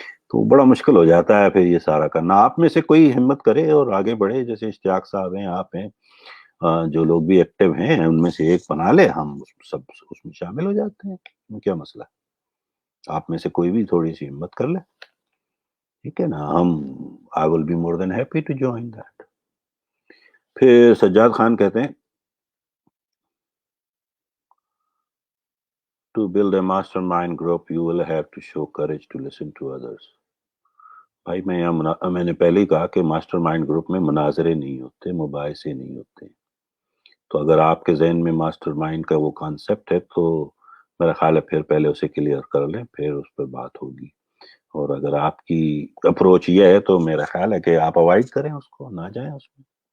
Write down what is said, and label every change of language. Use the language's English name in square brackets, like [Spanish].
[Urdu] تو بڑا مشکل ہو جاتا ہے پھر یہ سارا کرنا. آپ میں سے کوئی ہمت کرے اور آگے بڑھے، جیسے اشتیاق صاحب ہیں، آپ ہیں، جو لوگ بھی ایکٹیو ہیں ان میں سے ایک بنا لے، ہم سب اس میں شامل ہو جاتے ہیں. کیا مسئلہ ہے؟ آپ میں سے کوئی بھی تھوڑی سی ہمت کر لے، ٹھیک ہے نا. [English] ہم I will be more than happy to join that. [Urdu] پھر سجاد خان کہتے ہیں [English] to build a mastermind group you will have to show courage to listen to others. [Urdu] بھائی میں نے پہلے ہی کہا کہ ماسٹر مائنڈ گروپ میں مناظرے نہیں ہوتے، مباحثے نہیں ہوتے. تو اگر آپ کے ذہن میں ماسٹر مائنڈ کا وہ کانسیپٹ ہے تو میرا خیال ہے پھر پہلے اسے کلیئر کر لیں، پھر اس پہ بات ہوگی. اور اگر آپ کی اپروچ یہ ہے تو میرا خیال ہے کہ آپ اوائڈ کریں اس کو، نہ جائیں اس میں.